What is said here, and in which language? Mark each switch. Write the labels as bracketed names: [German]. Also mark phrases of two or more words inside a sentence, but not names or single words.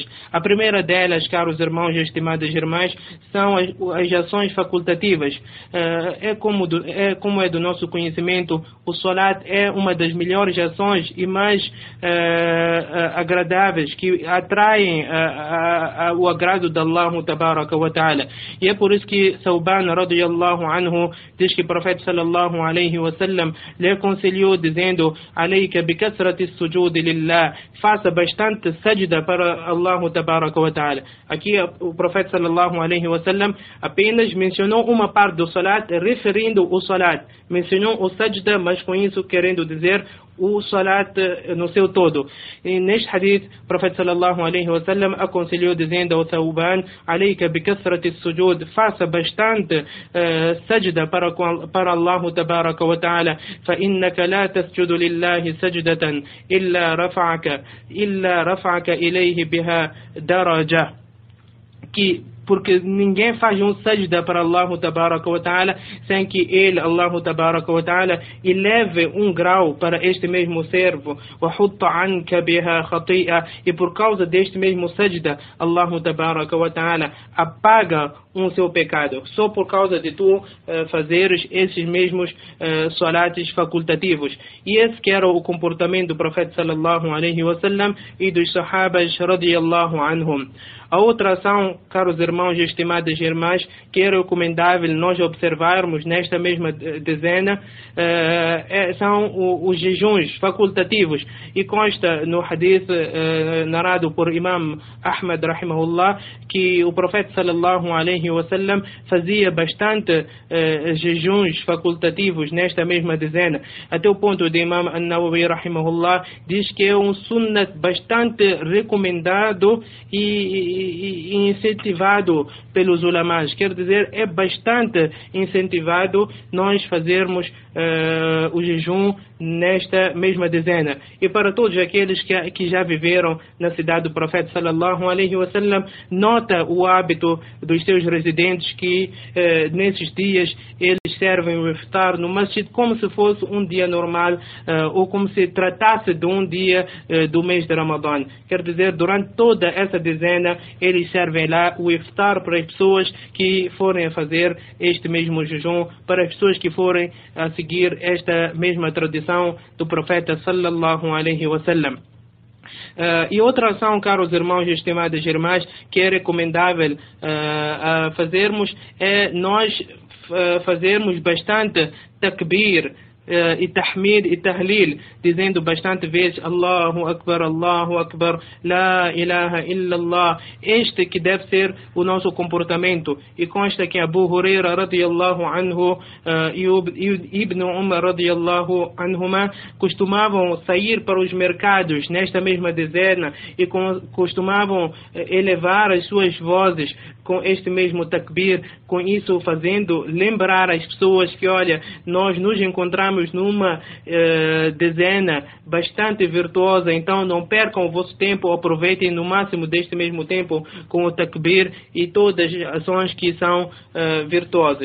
[Portuguese] A primeira delas, caros irmãos e estimadas irmãs, são as ações facultativas. Como é do nosso conhecimento, o salat é uma das melhores ações e mais agradáveis, que atraem o agrado de Allah [Arabic] تبارك وتعالى. [Portuguese] E é por isso que Thawban [Arabic] رضي الله عنه [Portuguese] diz que o profeta [Arabic] صلى الله عليه وسلم [Portuguese] lhe aconselhou dizendo: [Arabic] "عليك بكثرة سجود لله", [Portuguese] faça bastante sajda para Allah [Arabic] تبارك وتعالى. [Portuguese] Aqui o profeta [Arabic] صلى الله عليه وسلم [Portuguese] apenas mencionou uma parte do salat, referindo o salat. Mencionou o sajda, mas com isso querendo dizer o salat no seu todo. E neste hadith, o profeta [Arabic] صلى الله عليه وسلم [Portuguese] aconselhou dizendo ao Thawban: [Arabic] "عليك بكثرة سجود", [Portuguese] faça bastante sajda para Allah [Arabic] تبارك وتعالى فإنك لا تسجد لله سجدة إلا رفعك إليه بها درجة, [Portuguese] porque ninguém faz um sajda para Allah [Arabic] تبارك وتعالى [Portuguese] sem que ele, Allah [Arabic] تبارك وتعالى, [Portuguese] eleve um grau para este mesmo servo. E por causa deste mesmo sajda, Allah [Arabic] تبارك وتعالى [Portuguese] apaga um seu pecado, só por causa de tu fazeres esses mesmos salates facultativos. E esse que era o comportamento do profeta [Arabic] صلى الله عليه وسلم [Portuguese] e dos sahabas [Arabic] رضي الله عنهم. [Portuguese] A outra ação, caros irmãos e estimadas irmãs, que é recomendável nós observarmos nesta mesma dezena, são os jejuns facultativos. E consta no hadith narrado por Imam Ahmad rahimahullah que o profeta [Arabic] صلى الله عليه وسلم [Portuguese] fazia bastante jejuns facultativos nesta mesma dezena, até o ponto de Imam An-Nawawi rahimahullah diz que é um sunnat bastante recomendado e incentivado pelos ulamás. Quer dizer, é bastante incentivado nós fazermos o jejum nesta mesma dezena. E para todos aqueles que já viveram na cidade do profeta [Arabic] صلى الله عليه وسلم, [Portuguese] nota o hábito dos seus residentes que nesses dias eles servem o iftar no masjid como se fosse um dia normal, ou como se tratasse de um dia do mês de Ramadã. Quer dizer, durante toda essa dezena eles servem lá o iftar para as pessoas que forem a fazer este mesmo jejum, para as pessoas que forem a seguir esta mesma tradição do profeta [Arabic] صلى الله عليه وسلم. [Portuguese] E outra ação, caros irmãos e estimadas irmãs, que é recomendável fazermos, é nós fazermos bastante takbir e tahmid e tahlil, dizendo bastante vezes [Arabic] الله أكبر, لا إله إلا الله. [Portuguese] Este que deve ser o nosso comportamento. E consta que Abu Huraira [Arabic] رضي الله عنه [Portuguese] e Ibn Umar [Arabic] رضي الله عنهما [Portuguese] costumavam sair para os mercados nesta mesma dezena e costumavam elevar as suas vozes com este mesmo takbir, com isso fazendo lembrar as pessoas que, olha, nós nos encontramos numa dezena bastante virtuosa, então não percam o vosso tempo, aproveitem no máximo deste mesmo tempo com o takbir e todas as ações que são virtuosas.